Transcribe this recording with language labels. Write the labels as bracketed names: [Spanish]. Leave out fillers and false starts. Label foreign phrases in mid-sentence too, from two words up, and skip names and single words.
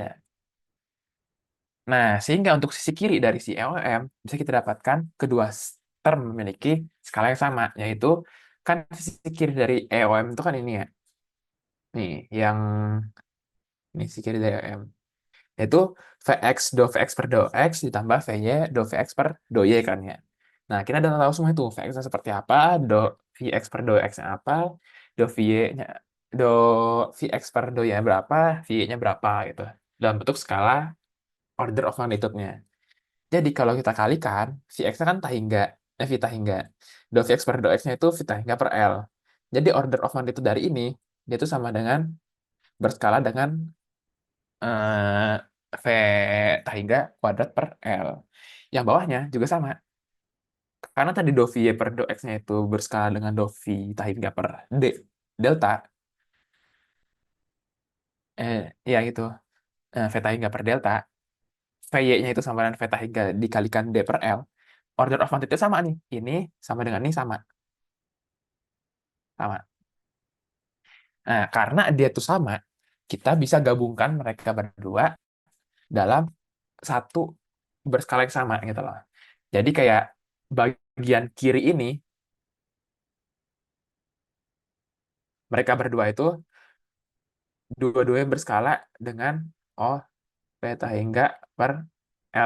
[Indonesian] Nah, sehingga untuk sisi kiri dari si EOM bisa kita dapatkan kedua term memiliki skala yang sama, yaitu kan sisi kiri dari EOM itu kan ini ya. Nih, yang ini sisi kiri dari EOM. Yaitu Vx do Vx per do X ditambah Vy do Vx per do Y kan ya. Nah, kita udah tahu semua itu. Vx-nya seperti apa, do Vx per do X-nya apa, do Vy-nya do Vx per do Y-nya berapa, Vy-nya berapa gitu. Dalam bentuk skala [English] order of magnitude- [Indonesian] nya. Jadi kalau kita kalikan, Vx-nya kan Vita hingga. Do Vx per do X-nya itu Vita hingga per L. Jadi [English] order of magnitude [Indonesian] dari ini, dia itu sama dengan berskala dengan Vita hingga kuadrat per L. Yang bawahnya juga sama. Karena tadi do V per do X-nya itu berskala dengan do Vita hingga per delta. Ya gitu. Vita hingga per delta. Vy-nya itu sama dengan Vita hingga dikalikan D per L. [English] Order of magnitude [Indonesian] sama nih. Ini sama dengan ini sama. Sama. Nah, karena dia itu sama, kita bisa gabungkan mereka berdua dalam satu berskala yang sama gitu loh. Jadi kayak bagian kiri ini, mereka berdua itu dua-duanya berskala dengan O beta hingga per L.